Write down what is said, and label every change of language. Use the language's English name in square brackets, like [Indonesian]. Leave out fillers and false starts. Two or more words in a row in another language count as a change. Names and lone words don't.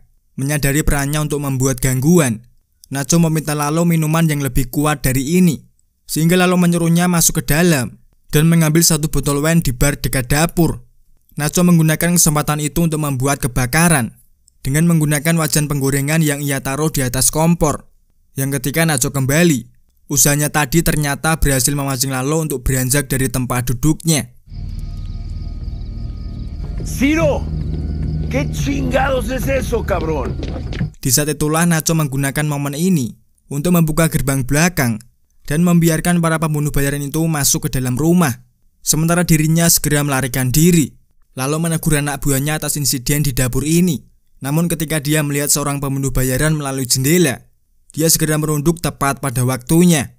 [Indonesian] Menyadari perannya untuk membuat gangguan, Nacho meminta Lalo minuman yang lebih kuat dari ini, sehingga Lalo menyuruhnya masuk ke dalam dan mengambil satu botol wine di bar dekat dapur. Nacho menggunakan kesempatan itu untuk membuat kebakaran dengan menggunakan wajan penggorengan yang ia taruh di atas kompor. Yang ketika Nacho kembali, usahanya tadi ternyata berhasil memancing Lalo untuk beranjak dari tempat duduknya. [Spanish] Ciro, ¿qué chingados es eso, cabrón? [Indonesian] Di saat itulah Nacho menggunakan momen ini untuk membuka gerbang belakang dan membiarkan para pembunuh bayaran itu masuk ke dalam rumah. Sementara dirinya segera melarikan diri, lalu menegur anak buahnya atas insiden di dapur ini. Namun ketika dia melihat seorang pembunuh bayaran melalui jendela, dia segera merunduk tepat pada waktunya.